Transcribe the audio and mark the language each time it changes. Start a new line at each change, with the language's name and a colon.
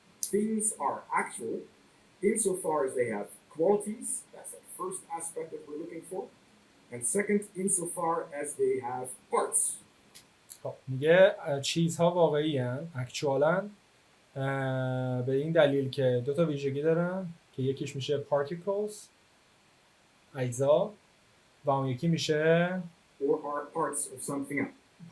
English: Things are actual insofar as they have qualities. That's the first aspect that we're looking for. And second, insofar as they have parts.
Persian: خب میگه چیزها واقعی هستند، اکچوالن، به این دلیل که 2 تا ویژگی دارن که یکیش میشه particles، اجزا، و اون یکی میشه
English: Or are parts of something else.